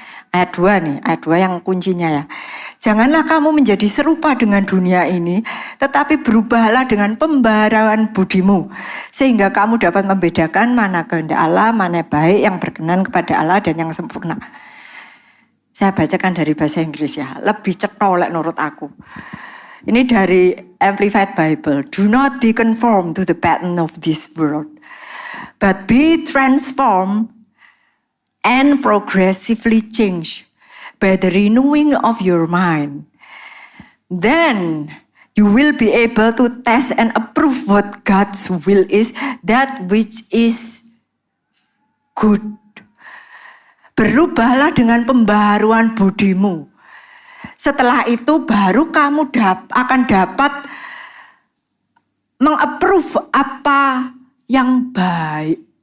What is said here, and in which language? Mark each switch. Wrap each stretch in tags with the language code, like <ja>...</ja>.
<id>Ayat 2 nih, ayat 2 yang kuncinya ya. Janganlah kamu menjadi serupa dengan dunia ini, tetapi berubahlah dengan pembaharuan budimu, sehingga kamu dapat membedakan mana kehendak Allah, mana baik, yang berkenan kepada Allah dan yang sempurna. Saya bacakan dari bahasa Inggris ya, lebih cetolek menurut aku. Ini dari Amplified Bible.</id> <en>Do not be conformed to the pattern of this world, but be transformed and progressively changed by the renewing of your mind. Then you will be able to test and approve what God's will is, that which is good.</en> <id>Berubahlah dengan pembaharuan budimu. Setelah itu baru kamu akan dapat mengapprove apa yang baik.</id>